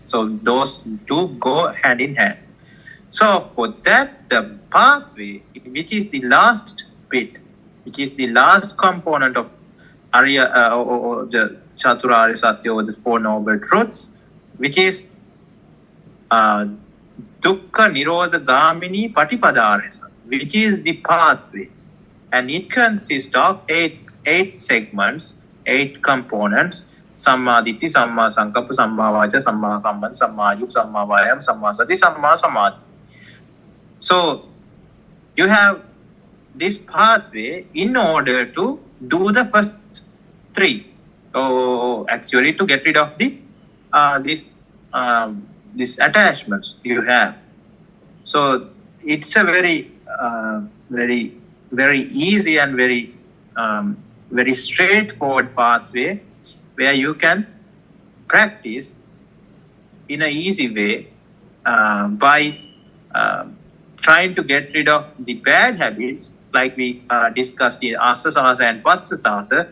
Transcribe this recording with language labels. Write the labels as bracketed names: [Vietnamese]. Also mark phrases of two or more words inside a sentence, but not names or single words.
[English] So those two go hand in hand. So for that, the pathway, which is the last bit, which is the last component of Arya or the [Sanskrit] Chaturarya Satya, [English] or the Four Noble Truths, which is [Pali] Dukkha Nirodha Gamini Patipadara Satya, [English] which is the pathway. And it consists of eight segments, 8 components: [Pali] Samma Ditti, Samma Sankappa, Samma Vaca, Samma Kamman, Samma Ayup, Samma Vayam, Samma Sati, Samma Samadhi. [English] So you have this pathway in order to do the first 3. Actually to get rid of the these attachments you have. So it's a very easy and very straightforward pathway where you can practice in an easy way by trying to get rid of the bad habits, like we discussed in Asasasa and Pastasasa.